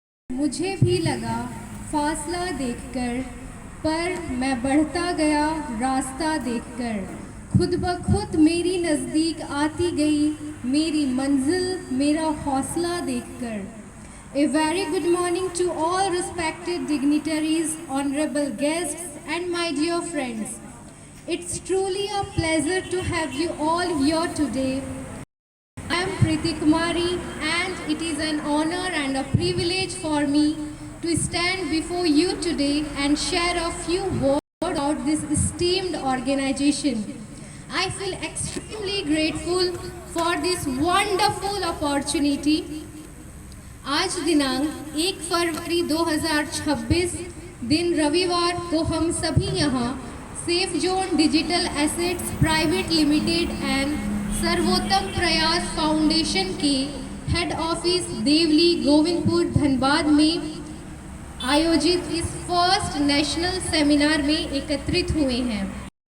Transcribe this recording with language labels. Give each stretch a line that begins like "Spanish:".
Hindi: मुझे भी लगा फासला देखकर, पर मैं बढ़ता गया रास्ता देखकर। खुद ब खुद मेरी नज़दीक आती गई मेरी मंजिल, मेरा हौसला देखकर।
English: A very good morning to all respected dignitaries, honorable guests, and my dear friends. It's truly a pleasure to have you all here today. I am Preeti Kumari, and it is an honor and a privilege for me to stand before you today and share a few words about this esteemed organization. I feel extremely grateful for this wonderful opportunity.
Hindi: आज दिनांक 1 फरवरी 2026 दिन रविवार को हम सभी यहाँ safe zone digital assets private limited and सर्वोत्तम प्रयास फाउंडेशन के हेड ऑफिस देवली गोविंदपुर धनबाद में आयोजित इस फर्स्ट नेशनल सेमिनार में एकत्रित हुए हैं।